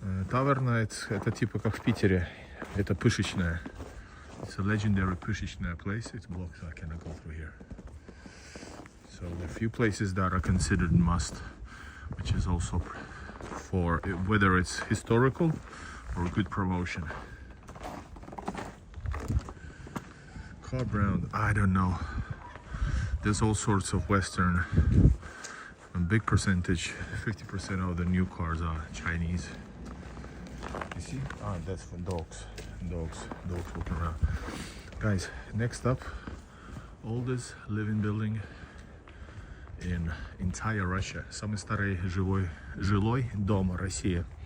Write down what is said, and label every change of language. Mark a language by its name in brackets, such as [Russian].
[Russian] Таверна, это типа как в Питере. Это пышечная. [English] It's a legendary пышечная place. It's blocked, so I cannot go through here. So there are a few places that are considered must, which is also for whether it's historical or good promotion. Car brand, I don't know. There's all sorts of Western. A big percentage, 50% of the new cars are Chinese. You see? Ah, that's for dogs. Dogs walking around. Guys, next up, oldest living building in entire Russia. [Russian] Самый старый жилой дом России.